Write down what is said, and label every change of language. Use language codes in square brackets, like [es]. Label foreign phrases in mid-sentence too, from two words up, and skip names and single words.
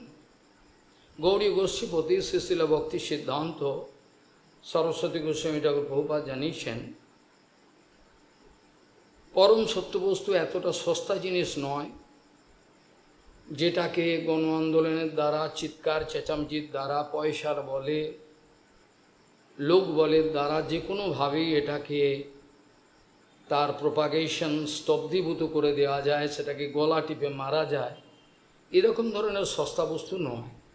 [bn] গৌড়ী গোষ্ঠীপতি শ্রী শিল ভক্তি সিদ্ধান্ত सरस्वती गोस्वामी ठाकुर प्रभुपाद জানিয়েছেন परम সত্য বস্তু এটা সস্তা জিনিস नয় যেটাকে গণ আন্দোলনের দ্বারা চিৎকার চেঁচামেচির দ্বারা পয়সার বলে লোক বলের দ্বারা যে কোনোভাবেই এটাকে তার প্রপাগেশন স্তব্ধীভূত করে দেওয়া যায়, সেটাকে গলা টিপে মারা যায়, এরকম ধরনের সস্তা বস্তু নয়।